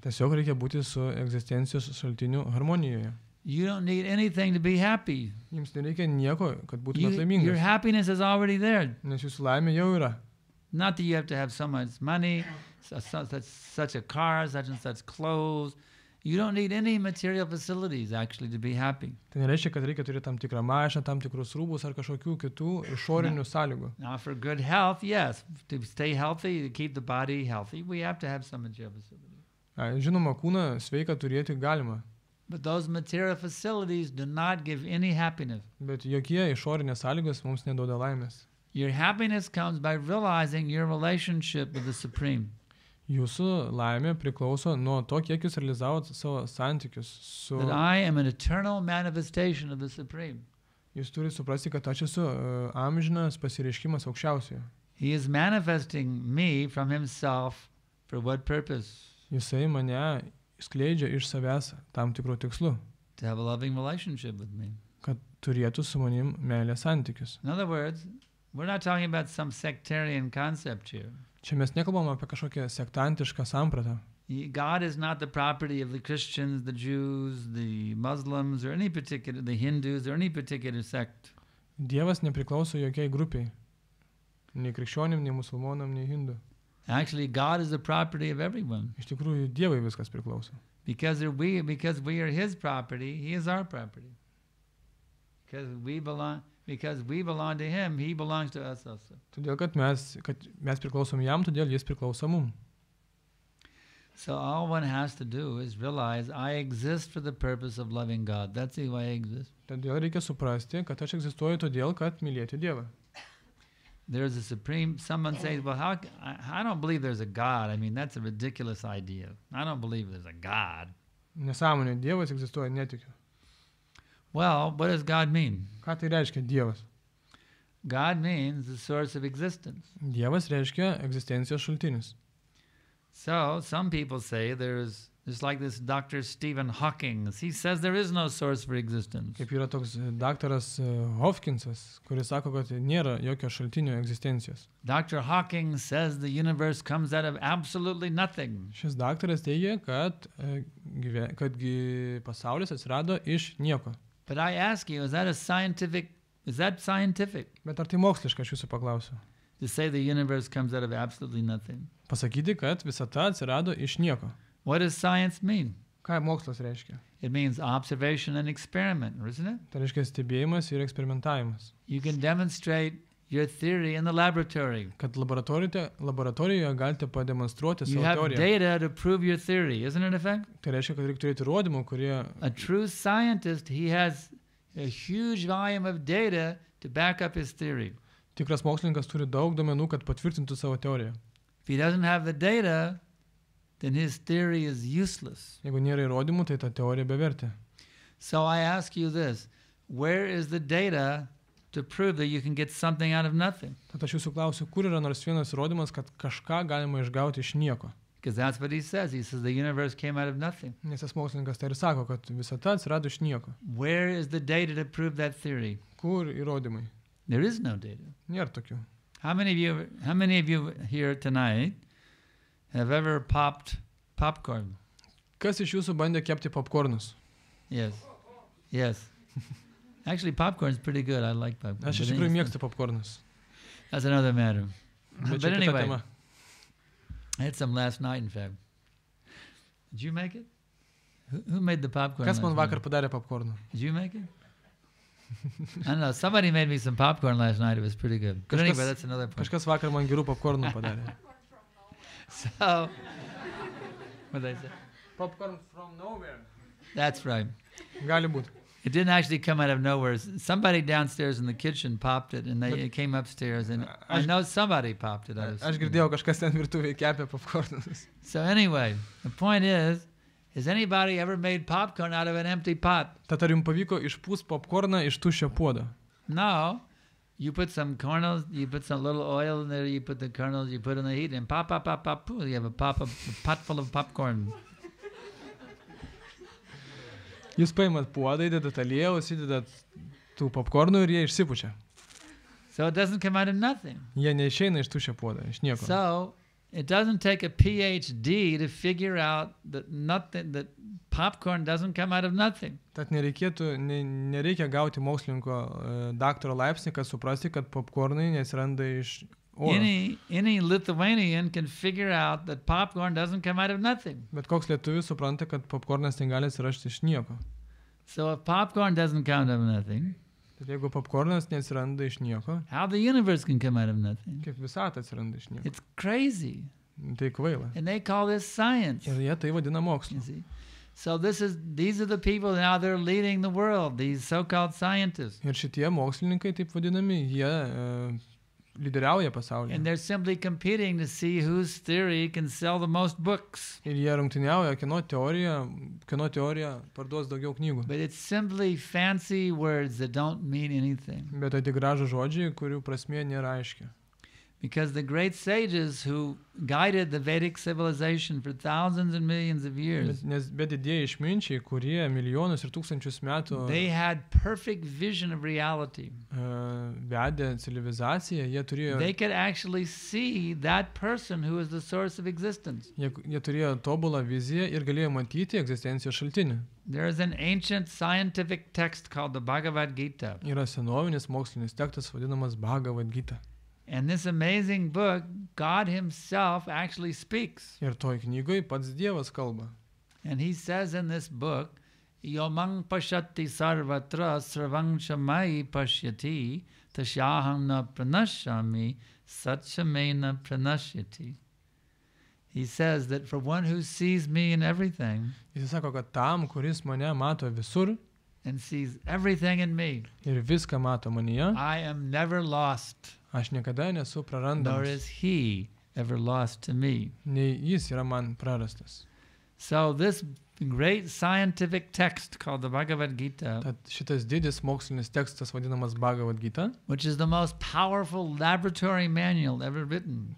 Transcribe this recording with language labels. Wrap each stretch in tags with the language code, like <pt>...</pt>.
<lt>Tiesiog reikia būti su egzistencijos šaltiniu harmonijoje.</lt> <en>You don't need anything to be happy.</en> <lt>Jums nereikia nieko, kad būtumėt laimingas.</lt> <en>Your happiness is already there.</en> <lt>Nes jūsų laimė jau yra.</lt> <en>Not that you have to have so much money, such a car, such and such clothes. You don't need any material facilities actually to be happy.</en> <lt>Tai nereiškia, kad reikia turėti tam tikrą mašiną, tam tikrus rūbus ar kažkokių kitų išorinių sąlygų.</lt> <en>Now for good health, yes, to stay healthy, to keep the body healthy, we have to have some material facilities.</en> <lt>Žinoma, kūną sveiką turėti galima.</lt> <en>But those material facilities do not give any happiness.</en> <lt>Bet jokie išorinės sąlygos mums neduoda laimės.</lt> <en>Your happiness comes by realizing your relationship with the Supreme.</en> <lt>Jūsų laimė priklauso nuo to, kiek jūs realizavot savo santykius su...</lt> <en>That I am an eternal manifestation of the Supreme.</en> <lt>Jūs turite suprasti, kad aš esu amžinas pasireiškimas aukščiausiojo.</lt> <en>He is manifesting me from himself for what purpose?</en> <lt>Jisai mane skleidžia iš savęs tam tikrų tikslų.</lt> <en>To have a loving relationship with me.</en> <lt>Kad turėtų su manim meilės santykius.</lt> <en>In other words, we're not talking about some sectarian concept here.</en> <lt>Čia mes nekalbam apie kažkokią sektantišką sampratą.</lt> <en>God is not the property of the Christians, the Jews, the Muslims, or any particular, the Hindus, or any particular sect.</en> <lt>Dievas nepriklauso jokiai grupiai. Nei krikščionim, nei musulmonam, nei hindu.</lt> <en>Actually, God is the property of everyone.</en> <lt>Iš tikrųjų, Dievui viskas priklauso.</lt> <en>Because we are His property, He is our property. Because we belong to Him, He belongs to us also.</en> <lt>Todėl, kad mes priklausom jam, todėl jis priklauso mum.</lt> <en>So all one has to do is realize I exist for the purpose of loving God. That's the way I exist.</en> <lt>Todėl reikia suprasti, kad aš egzistuoju todėl, kad mylėti Dievą.</lt> <en>There's a supreme, someone says, well, I don't believe there's a God. I mean, that's a ridiculous idea. I don't believe there's a God.</en> <lt>Nesąmonė, Dievas egzistuoja, netikiu.</lt> <en>Well, what does God mean?</en> <lt>Ką tai reiškia Dievas?</lt> <en>God means the source of existence.</en> <lt>Dievas reiškia egzistencijos šaltinis.</lt> <en>So some people say there's like this Dr. Stephen Hawking. He says there is no source for existence.</en> <lt>Kaip yra toks daktaras Hopkinsas, kuris sako, kad nėra jokio šaltinio egzistencijos.</lt> <en>Dr. Hawking says the universe comes out of absolutely nothing.</en> <lt>Šis daktaras teigia, kad pasaulis atsirado iš nieko.</lt> <en>But I ask you, is that scientific?</en> <lt>Bet ar tai moksliška, aš jūsų paklausiu?</lt> <en>To say the universe comes out of absolutely nothing.</en> <lt>Pasakyti, kad visata atsirado iš nieko.</lt> <en>What does science mean?</en> <lt>Ką mokslas reiškia?</lt> <en>It means observation and experiment, isn't it?</en> <lt>Tai reiškia stebėjimas ir eksperimentavimas.</lt> <en>You can demonstrate your theory in the laboratory.</en> <lt>Kad laboratorijoje galite pademonstruoti savo teoriją.</lt> <en>You have data to prove your theory, isn't it a fact?</en> <lt>Tai reiškia, kad reikia turėti įrodymų, kurie...</lt> <en>A true scientist, he has a huge volume of data to back up his theory.</en> <lt>Tikras mokslininkas turi daug duomenų, kad patvirtintų savo teoriją.</lt> <en>If he doesn't have the data, then his theory is useless.</en> <lt>Jeigu nėra įrodymų, tai ta teorija bevertė.</lt> <en>So I ask you this, where is the data to prove that you can get something out of nothing?</en> <lt>Tad aš jūsų klausiu, kur yra nors vienas įrodymas, kad kažką galima išgauti iš nieko?</lt> <en>Because that's what he says. He says the universe came out of nothing.</en> <lt>Nes tas mokslininkas tai ir sako, kad visata atsirado iš nieko.</lt> <en>Where is the data to prove that theory?</en> <lt>Kur įrodymai?</lt> <en>There is no data.</en> <lt>Nėra tokių.</lt> <en>How many of you here tonight have ever popped popcorn?</en> <lt>Kas iš jūsų bandė kepti popkornus?</lt> <en>Yes. Yes. Actually, popcorn is pretty good. I like popcorn.</en> <lt>Aš iš tikrųjų mėgstu popkornus.</lt> <en>That's another matter.</en> <lt>Bet</lt> <en>But</en> <lt>čia kita</lt> <en>anyway,</en> <lt>tema.</lt> <en>I had some last night, in fact. Did you make it? Who made the popcorn?</en> <lt>Kas man</lt> <en>last</en> <lt>vakar</lt> <en>night?</en> <lt>padarė popkornų?</lt> <en>Did you make it? I don't know. Somebody made me some popcorn last night. It was pretty good. But anyway, that's another point.</en> <lt>Kažkas vakar man gerų popkornų padarė.</lt> <en>So, what did I say? Popcorn from nowhere. That's right.</en> <lt>Gali būti.</lt> <en>It didn't actually come out of nowhere. Somebody downstairs in the kitchen popped it, and it came upstairs, and I know somebody popped it.</en> <lt>Aš girdėjau, kažkas ten virtuvėje kepė popkornus.</lt> <en>So anyway, the point is Has anybody ever made popcorn out of an empty pot?</en> <lt>Tad ar jums pavyko išpūst popkorną iš tuščio puodo?</lt> <en>No. You put some kernels, you put some little oil in there, you put the kernels, you put in the heat, and pop, pop, pop, pop, poof, you have a pot full of popcorn.</en> <lt>Jūs paimat puodą, įdedat aliejaus, įdedat tų popkornų ir jie išsipučia.</lt> <en>So it doesn't come out of nothing.</en> <lt>Jie neišeina iš tuščio puodo, iš nieko.</lt> <en>So it doesn't take a PhD to figure out that popcorn doesn't come out of nothing.</en> <lt>Tad nereikia gauti mokslininko daktaro laipsnį, kad suprasti, kad popkornai neatsiranda iš oro.</lt> <en>Any Lithuanian can figure out that popcorn doesn't come out of nothing.</en> <lt>Bet koks lietuvis supranta, kad popkornas negali atsirasti iš nieko.</lt> <en>So if popcorn doesn't come out of nothing,</en> <lt>Tad jeigu popkornas neatsiranda iš nieko,</lt> <en>how the universe can come out of nothing?</en> <lt>kaip visata atsiranda iš nieko.</lt> <en>It's crazy.</en> <lt>Tai kvaila.</lt> <en>And they call this science.</en> <lt>Ir jie tai vadina mokslu.</lt> <en>You see? So these are the people now they're leading the world, these so-called scientists.</en> <lt>Ir šitie mokslininkai, taip vadinami, jie lyderiauja pasaulyje.</lt> <en>And they're simply competing to see whose theory can sell the most books.</en> <lt>Ir jie rungtyniauja, kieno teorija parduos daugiau knygų.</lt> <en>But it's simply fancy words that don't mean anything.</en> <lt>Bet tai tik gražūs žodžiai, kurių prasmė nėra aiški.</lt> <en>Because the great sages who guided the Vedic civilization for thousands and millions of years,</en> <lt>Bet didieji išminčiai, kurie milijonus ir tūkstančius metų</lt> <en>they had perfect vision of reality.</en> <lt>Vedė civilizaciją, jie turėjo</lt> <en>They could actually see that person who is the source of existence.</en> <lt>Jie turėjo tobulą viziją ir galėjo matyti egzistencijos šaltinį.</lt> <en>There is an ancient scientific text called the Bhagavad Gita.</en> <lt>Yra senovinis mokslinis tekstas vadinamas Bhagavad Gita.</lt> <en>And this amazing book, God himself actually speaks.</en> <lt>Ir toj knygoj pats Dievas kalba.</lt> <en>And he says in this book,</en> <sa>Yomang pashati sarvatra sarvang shamai pashyati tashyaham na pranashami satchamena pranashyati.</sa> <en>He says that for one who sees me in everything,</en> <lt>Jis sako, kad tam, kuris mane mato visur</lt> <en>and sees everything in me,</en> <lt>ir viską mato manyje,</lt> <en>I am never lost,</en> <lt>aš niekada nesu</lt> <en>nor</en> <lt>prarandamas,</lt> <en>is he ever lost to me.</en> <lt>nei jis yra man prarastas.</lt> <en>So this great scientific text called the Bhagavad Gita,</en> <lt>Tad šitas didis mokslinis tekstas vadinamas Bhagavad Gita,</lt> <en>which is the most powerful laboratory manual ever written,</en>